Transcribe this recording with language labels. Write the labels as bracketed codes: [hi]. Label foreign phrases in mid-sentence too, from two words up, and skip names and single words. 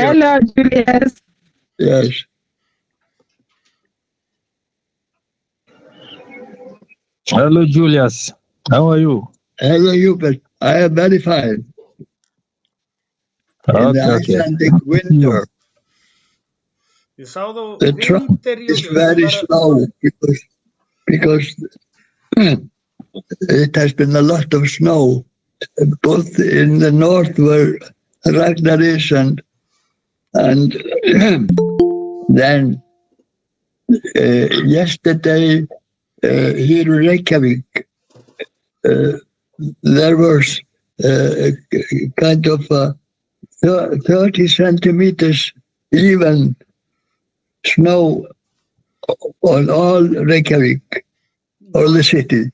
[en] Hello, Julius. Yes. Hello, Julius. How are you? Hello, Hubert. I am very fine. In the Okay. Icelandic winter, [is] Ég sá þú [en] the trunk [is] hringdir, [en] is Julius. very slow because it has been a lot of snow, both in the north where Ragnar is and then yesterday here in Reykjavik there was kind of 30 centimeters even snow on all Reykjavik, all the city.